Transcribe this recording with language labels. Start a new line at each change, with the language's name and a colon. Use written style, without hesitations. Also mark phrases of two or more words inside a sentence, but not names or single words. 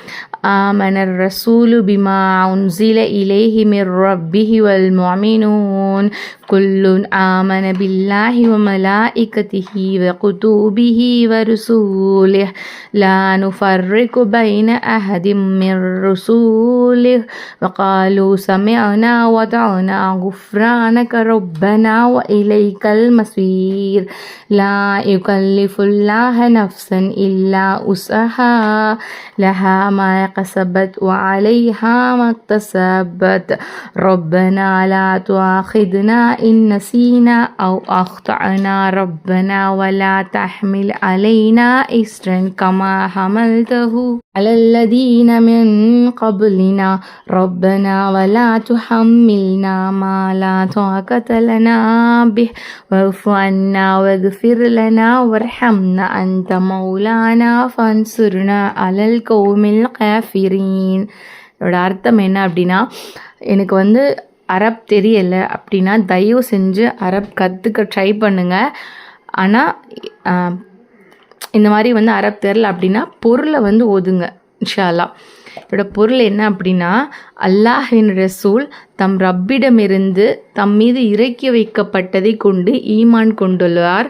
Arabic: آمن الرسول بما أنزل إليه من ربه والمؤمنون كل آمن بالله وملائكته وكتبه ورسله لا نفرق بين أحد من رسله وقالوا سمعنا وأطعنا غفرانك ربنا وإليك المصير لا يكلف الله نفسا إلا وسعها لها ما كسبت وعليها ما اكتسبت ربنا لا تؤاخذنا إن نسينا أو أخطأنا ربنا ولا تحمل علينا إصرا كما حملته على الذين من قبلنا ربنا ولا تحملنا ما لا طاقة لنا به واعف عنا واغفر لنا وارحمنا أنت مولانا فانصرنا على القوم الكافرين.
Tamil: இதோட அர்த்தம் என்ன அப்படின்னா, எனக்கு வந்து அரப் தெரியலை அப்படின்னா தயவு செஞ்சு அரப் கற்றுக்க ட்ரை பண்ணுங்கள். ஆனால் இந்த மாதிரி வந்து அரப் தெரியல அப்படின்னா பொருளை வந்து ஓதுங்க
Arabic: إن شاء الله.
Tamil: இதோட பொருள் என்ன அப்படின்னா, அல்லாஹ்வின் ரசூல் தம் ரப்பிடமிருந்து தம் மீது இறக்கி வைக்கப்பட்டதை கொண்டு ஈமான் கொண்டுள்ளார்.